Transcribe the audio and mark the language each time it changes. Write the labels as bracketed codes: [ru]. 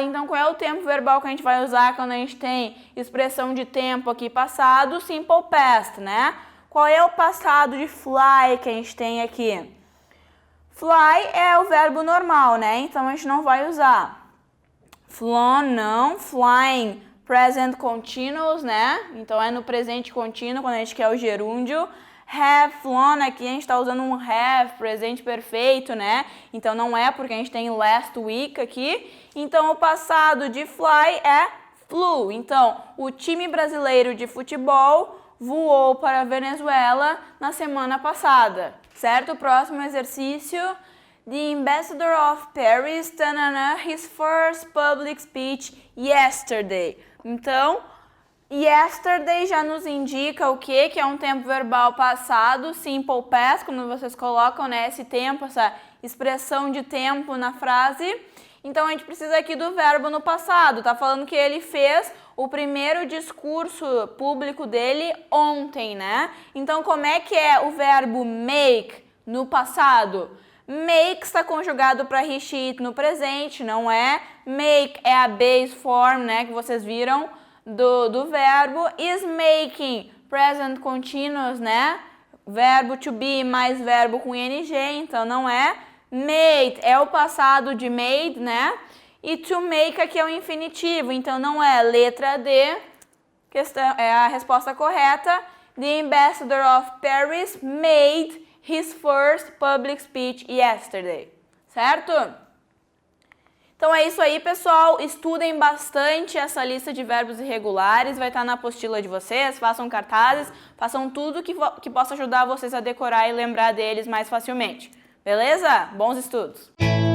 [pt] Então qual é o tempo verbal que a gente vai usar quando a gente tem expressão de tempo aqui passado? [en] Simple past, [pt] né? Qual é o passado de fly que a gente tem aqui? Fly é o verbo normal, né? Então a gente não vai usar. Flown, não. [en] Flying, present continuous, né? [pt] Então é no presente contínuo quando a gente quer o gerúndio. [en] Have flown, [pt] aqui a gente está usando um have, presente perfeito, né? Então não é porque a gente tem [en] last week [pt] aqui. Então o passado de fly é flew. Então o time brasileiro de futebol voou para a Venezuela na semana passada. Certo? Próximo exercício. [en] The Ambassador of Paris tanana, his first public speech yesterday. [pt] Então, yesterday já nos indica o quê? Que é um tempo verbal passado, [en] simple past, [pt] quando vocês colocam, né, esse tempo, essa expressão de tempo na frase. Então, a gente precisa aqui do verbo no passado. Tá falando que ele fez o primeiro discurso público dele ontem, né? Então, como é que é o verbo make no passado? Make está conjugado para he, she, it no presente, não é? Make é a [en] base form, [pt] né? Que vocês viram do verbo. [en] Is making, present continuous, né? [pt] Verbo to be mais verbo com ing, então não é. Made é o passado de made, né? E to make aqui é o infinitivo, então não é letra D, questão, é a resposta correta. [en] The ambassador of Paris made his first public speech yesterday, certo? [pt] Então é isso aí, pessoal. Estudem bastante essa lista de verbos irregulares, vai estar na apostila de vocês, façam cartazes, façam tudo que possa ajudar vocês a decorar e lembrar deles mais facilmente. Beleza? Bons estudos!